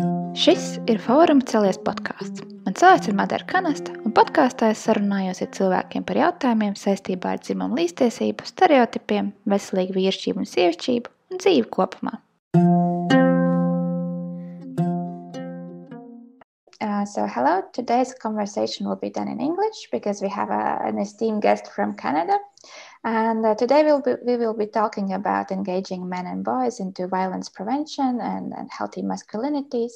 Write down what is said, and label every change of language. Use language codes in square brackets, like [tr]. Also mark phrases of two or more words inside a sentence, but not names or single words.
[lv] Šis ir Foruma Celies podkāsts. Mans vārds ir Madara Kanasta, un podkāstā es sarunājos ar cilvēkiem par jautājumiem saistībā ar dzimumu līdztiesību, stereotipiem, veselīgu vīrišķību un sievišķību un dzīvi kopumā. [en] So hello, today's conversation will be done in English because we have an esteemed guest from Canada. And today we will be talking about engaging men and boys into violence prevention and healthy masculinities.